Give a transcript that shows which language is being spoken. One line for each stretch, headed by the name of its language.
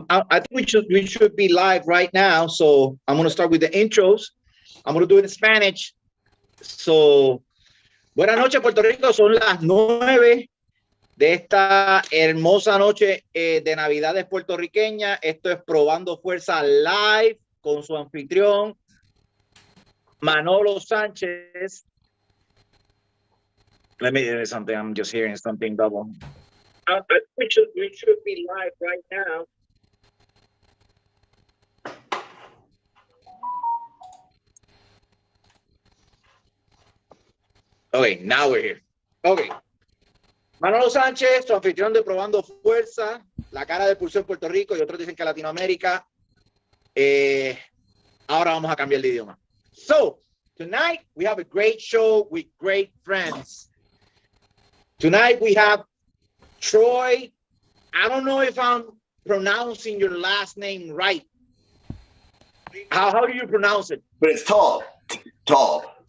English: I think we should be live right now. So I'm gonna start with the intros. I'm gonna do it in Spanish.
Spanish: So, buenas noches, Puerto Rico. Son las 9 de esta hermosa noche de Navidades puertorriqueña. Esto es Probando Fuerza Live con su anfitrión Manolo Sánchez.
English: Let me do something. I'm just hearing something double. We should be live right now. Okay, now we're here. Okay.
Spanish: Manolo Sánchez, su anfitrión de Probando Fuerza, la cara de Pulso en Puerto Rico y otros dicen que Latinoamérica. Ahora vamos a cambiar de idioma.
English: So, tonight we have a great show with great friends. Tonight we have Troy. I don't know if I'm pronouncing your last name right. How do you pronounce it? But it's Taub. Taub.